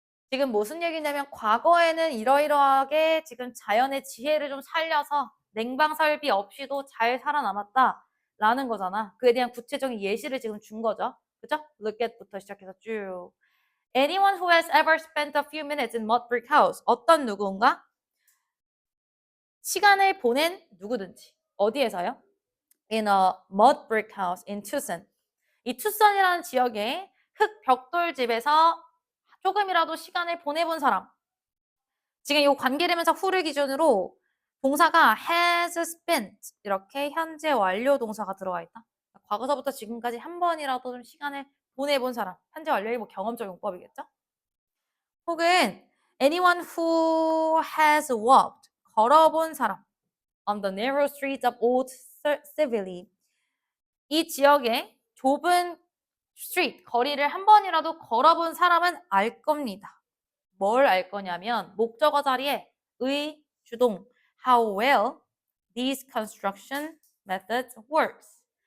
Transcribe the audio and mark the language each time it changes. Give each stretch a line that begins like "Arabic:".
Korean: 지금 무슨 얘기냐면 과거에는 이러이러하게 지금 자연의 지혜를 좀 살려서 냉방 설비 없이도 잘 살아남았다. 라는 거잖아. 그에 대한 구체적인 예시를 지금 준 거죠. 그죠? Look at부터 시작해서 쭉.
English: Anyone who has ever spent a few minutes in mud brick house.
Korean: 어떤 누군가? 시간을 보낸 누구든지. 어디에서요?
English: In a mud brick house in Tucson.
Korean: 이 투선이라는 지역의 흙 벽돌집에서 조금이라도 시간을 보내본 사람. 지금 이 관계대명사 who를 기준으로 동사가 has spent 이렇게 현재 완료 동사가 들어가 있다. 과거서부터 지금까지 한 번이라도 좀 시간을 보내본 사람. 현재 완료의 뭐 경험적 용법이겠죠? 혹은
English: anyone who has walked
Korean: 걸어본 사람.
English: On the narrow streets of Old Civili.
Korean: 이 지역의 좁은 street, 거리를 한 번이라도 걸어본 사람은 알 겁니다. 뭘 알 거냐면 목적어 자리에 의, 주동,
English: how well these construction methods works.